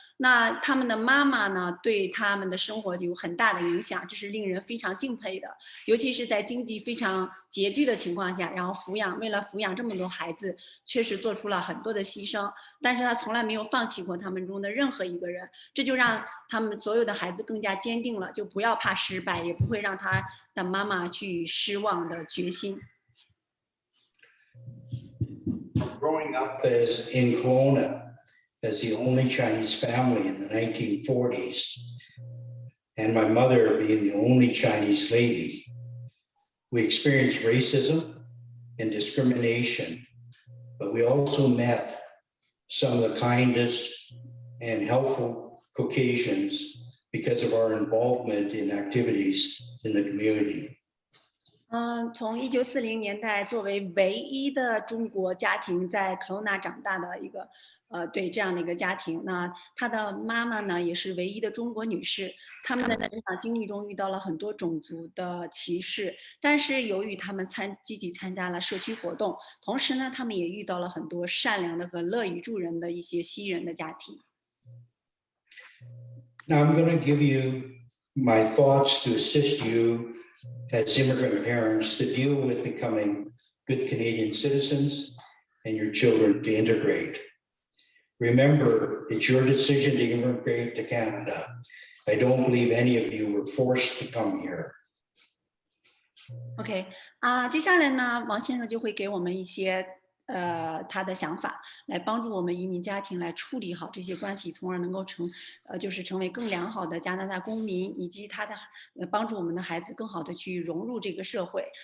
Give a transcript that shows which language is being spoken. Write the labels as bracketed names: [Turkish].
[Chinese] 那他们的妈妈呢对他们的生活有很大的影响，这是令人非常敬佩的，尤其是在经济非常拮据的情况下，然后为了抚养这么多孩子，确实做出了很多的牺牲，但是他从来没有放弃过他们中的任何一个人，这就让他们所有的孩子更加坚定了，就不要怕失败，也不会让他的妈妈去失望的决心。 [English] Growing up as in Kelowna as the only Chinese family in the 1940s, and my mother being the only Chinese lady, we experienced racism and discrimination, but we also met some of the kindest and helpful Caucasians because of our involvement in activities in the community. [Chinese] 从1940年代作为唯一的中国家庭在 Kelowna 长大的一个对这样的一个家庭，那他的妈妈呢也是唯一的中国女士，他们在成长经历中遇到了很多种族的歧视，但是由于他们积极参加了社区活动，同时呢他们也遇到了很多善良的和乐于助人的一些西人的家庭。 [English] Now I'm going to give you my thoughts to assist you as immigrant parents to deal with becoming good Canadian citizens and your children to integrate. Remember, it's your decision to immigrate to Canada. I don't believe any of you were forced to come here. [Chinese] OK 接下来呢，王先生就会给我们一些他的想法，来帮助我们移民家庭来处理好这些关系，从而能够就是成为更良好的加拿大公民，以及他的帮助我们的孩子更好的去融入这个社会。